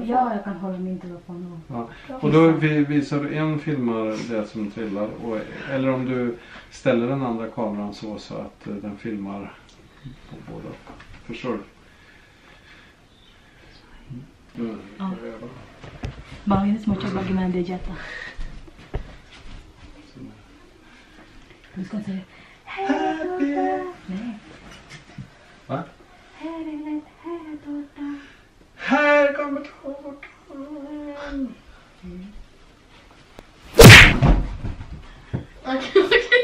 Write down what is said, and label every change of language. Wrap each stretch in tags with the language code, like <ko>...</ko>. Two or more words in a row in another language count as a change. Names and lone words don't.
<sv>Ja, jag kan hålla min telefon. Ja. Och då visar du en filmar det som trillar. Eller om du ställer den andra kameran så att den filmar på båda. Förstår du? Ja.</sv> <id>Bang ini mau coba gimana dia jatuh.</id> <sv>Du ska säga Happy. Nej. Va? Här är tårta. Här kommer tårtan. Okej.</sv>